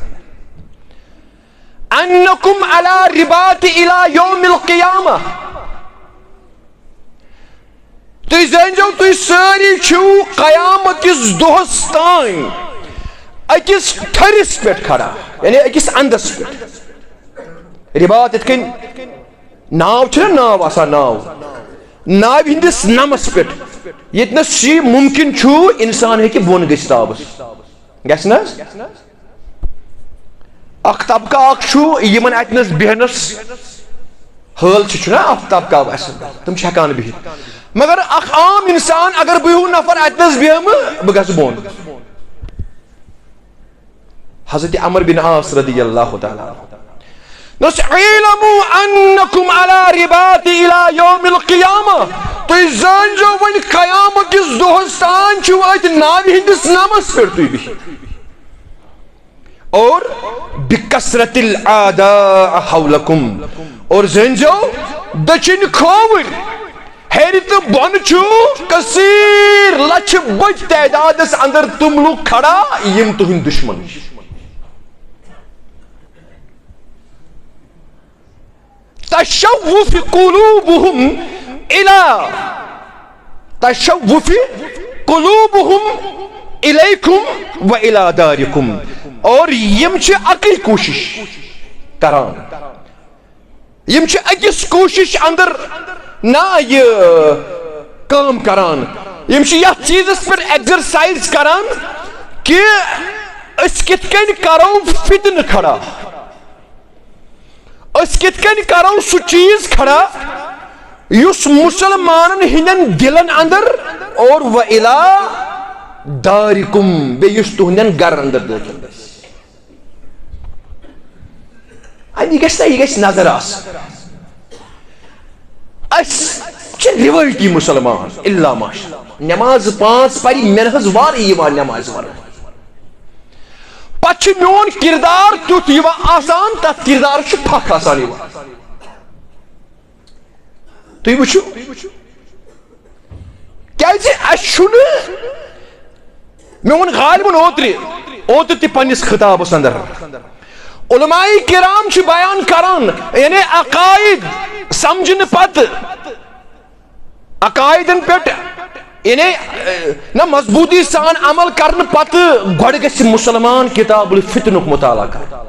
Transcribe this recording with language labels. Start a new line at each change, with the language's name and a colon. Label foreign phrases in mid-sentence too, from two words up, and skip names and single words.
Arabic: انکم علی رباط الى یوم القیامہ
Kashmiri: تُہۍ زٲنۍزیو تُہۍ سٲری چھِو قیامت کِس دۄہس تام أکِس ٹھٔرِس پٮ۪ٹھ کھڑا یعنی أکِس اندس پٮ۪ٹھ رِباط یِتھ کٔنۍ ناو چھُنہ ناو آسان ناوِ ہِنٛدِس نمس پٮ۪ٹھ ییٚتنس یہِ مُمکِن چھُ اِنسان ہیٚکہِ بۄن گٔژھِتھ آبس گژھِ نہ حظ اکھ طبقہٕ اکھ چھُ یِمن اتنس بیہنس حٲل چھُنہ اکھ طبقہٕ آسان تِم چھِ ہٮ۪کان بِہِتھ مگر اخ عام انسان اگر بہو نفر اتنس بیہم بہ گژھٕ بۄن حضرت عمر بن عاص
Arabic: رضی اللہ تعالی
Kashmiri: دس
Arabic: علموا انکم علی رباط الى یوم القیامہ
Kashmiri: تُہۍ زٲنۍزیو وۄنۍ قیامت کِس دۄہس تام چھِو اتہِ ناوِ ہِنٛدِس نمس پٮ۪ٹھ تُہۍ بِہِتھ اور
Arabic: بکثرت الاعداء حولکم
Kashmiri: اور زٲنۍزیو دٔچھِنۍ کھووٕرۍ ہیٚرِ تہٕ بۄنہٕ چھُ کثیٖر لچھِ بٔڑۍ تعدادس اندر تِم لُکھ کھڑا یِم تُہٕنٛدۍ دُشمن چھِ
Arabic: تشوف قلوبهم الیکم و الی دارکم اور یم
Kashmiri: چھِ اکٕے کوٗشش کران یم چھِ أکِس کوٗشش اندر نا یہ کام کران یم چھِ یتھ چیزس پٮ۪ٹھ ایگزرسائز کران کہ أسۍ کِتھ کٔنۍ کرو فتنہٕ کھڑا أسۍ کِتھ کٔنۍ کرو سُہ چیز کھڑا یُس مسلمانن ہٕنٛدٮ۪ن دلن اندر اور
Arabic: و الی دارکم
Kashmiri: بیٚیہِ یُس تُہنٛدٮ۪ن گرن اندر دٲخل گژھِ یہِ گژھِ نظر آسٕنۍ روایتی مسلمان اللہ
Arabic: ماشاء اللہ
Kashmiri: نماز پانچ پری مےٚ حظ وارٕ یِوان نماز ورٲے پتہٕ چھُ میون کردار تیُتھ یِوان آسان تتھ کردارس چھُ پھکھ آسان یِوان تُہۍ وٕچھِو کیازِ اَسہِ چھُنہٕ مےٚ ووٚن غالبن اوترٕ تہِ پننِس خطابس اندر علماء کرام چھِ بیان کران یعنی عقائد سمجھنہٕ پتہٕ عقائدن پٮ۪ٹھ یعنی نہ مضبوطی سان عمل کرنہٕ پتہٕ گۄڈٕ گژھِ مسلمان کتاب الفتنُک مطالعہ کرُن